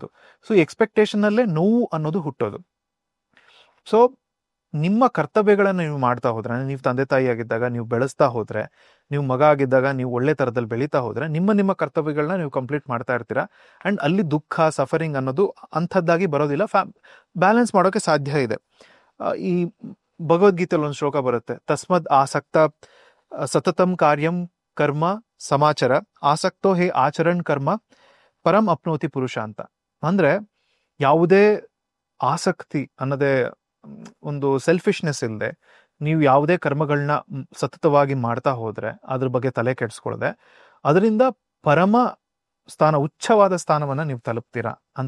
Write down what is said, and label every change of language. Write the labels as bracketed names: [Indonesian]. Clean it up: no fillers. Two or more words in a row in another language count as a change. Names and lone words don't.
[Kannada] ಸೊ ಎಕ್ಸ್ಪೆಕ್ಟೇಷನ್ ಅಲ್ಲೇ ನೋವು ಅನ್ನೋದು ಹುಟ್ಟೋದು. ಸೊ ನಿಮ್ಮ ಕರ್ತವ್ಯಗಳನ್ನ ನೀವು ಮಾಡ್ತಾ ಹೋದ್ರೆ, ನೀವು ತಂದೆ ತಾಯಿ ಆಗಿದ್ದಾಗ ನೀವು ಬೆಳೆಸ್ತಾ ಹೋದ್ರೆ, ನೀವು ಮಗ ಆಗಿದ್ದಾಗ ನೀವು ಒಳ್ಳೆ ತರದಲ್ಲಿ ಬೆಳೀತಾ ಹೋದ್ರೆ, ನಿಮ್ಮ ಕರ್ತವ್ಯಗಳನ್ನ ನೀವು ಕಂಪ್ಲೀಟ್ ಮಾಡ್ತಾ ಇರ್ತೀರಾ. ಅಂಡ್ ಅಲ್ಲಿ ದುಃಖ ಸಫರಿಂಗ್ ಅನ್ನೋದು ಅಂಥದ್ದಾಗಿ ಬರೋದಿಲ್ಲ, ಬ್ಯಾಲೆನ್ಸ್ ಮಾಡೋಕೆ ಸಾಧ್ಯ ಇದೆ. ಈ ಭಗವದ್ಗೀತೆಯಲ್ಲಿ ಒಂದು ಶ್ಲೋಕ ಬರುತ್ತೆ, [Sanskrit] ತಸ್ಮದ್ ಆಸಕ್ತ ಸತತಂ ಕಾರ್ಯಂ ಕರ್ಮ ಸಮಾಚಾರ ಆಸಕ್ತೋ ಹೇ ಆಚರಣ್ ಕರ್ಮ ಪರಂ ಅಪ್ನೋತಿ ಪುರುಷ ಅಂತ. [Kannada] ಅಂದ್ರೆ ಯಾವುದೇ ಆಸಕ್ತಿ ಅನ್ನೋದೇ ಒಂದು ಸೆಲ್ಫಿಶ್ನೆಸ್ ಇಲ್ಲದೆ ನೀವು ಯಾವುದೇ ಕರ್ಮಗಳನ್ನ ಸತತವಾಗಿ ಮಾಡ್ತಾ ಹೋದ್ರೆ, ಅದ್ರ ಬಗ್ಗೆ ತಲೆ ಕೆಡಿಸ್ಕೊಳ್ಳದೆ, ಅದರಿಂದ ಪರಮ ಸ್ಥಾನ, ಉಚ್ಚವಾದ ಸ್ಥಾನವನ್ನ ನೀವು ತಲುಪ್ತೀರಾ ಅಂತ.